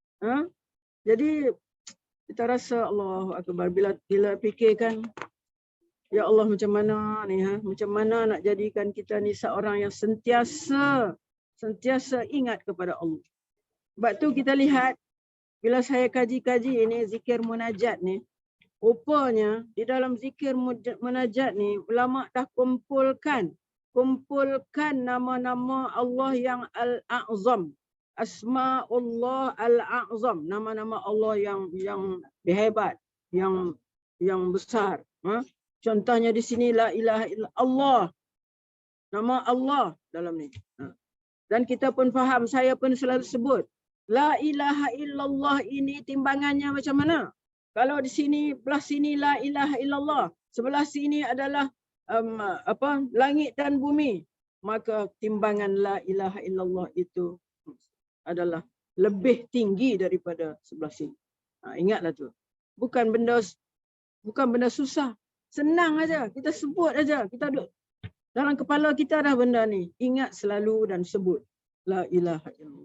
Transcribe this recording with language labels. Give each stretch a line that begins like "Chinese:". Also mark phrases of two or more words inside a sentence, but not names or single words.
Malay: Jadi kita rasa
Arabic: الله أكبر
Malay: bila fikirkan
Arabic: يا الله
Malay: macam mana ni macam mana nak jadikan kita ni seorang yang sentiasa ingat kepada Allah. Sebab tu kita lihat bila saya kaji-kaji ini zikir munajat ni, rupanya di dalam zikir munajat ni ulama dah kumpulkan nama-nama Allah yang al-a'zam.
Arabic: أسماء الله الأعظم,
Malay: nama-nama Allah yang berhebat, yang besar. Contohnya di sini
Arabic: لا إله إلا الله.
Malay: Nama Allah dalam ni. Dan kita pun faham, saya pun selalu sebut,
Arabic: لا إله إلا الله
Malay: ini timbangannya macam mana? Kalau di sini belah sini
Arabic: لا إله إلا الله,
Malay: sebelah sini adalah langit dan bumi, maka timbangan
Arabic: لا إله إلا الله
Malay: itu adalah lebih tinggi daripada sebelah sini. Ingatlah tu. Bukan benda susah. Senang aja, kita sebut aja. Kita duduk dalam kepala kita dah benda ni. Ingat selalu dan sebut
Arabic: لا إله إلا الله.